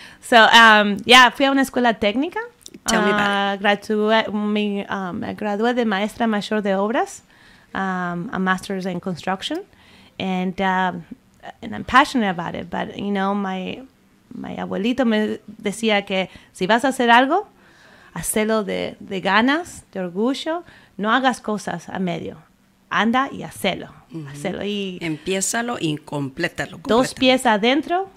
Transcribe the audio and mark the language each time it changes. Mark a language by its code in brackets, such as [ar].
[es] So, fui a una escuela técnica. [en] Tell me about [es] Me gradué de maestra mayor de obras, [en] a master's in construction, and I'm passionate about it. But my [es] abuelito me decía que si vas a hacer algo, hacelo de ganas, de orgullo. No hagas cosas a medio. Anda y hacelo. Hacelo. Y Empiézalo y complétalo. 2 pies adentro,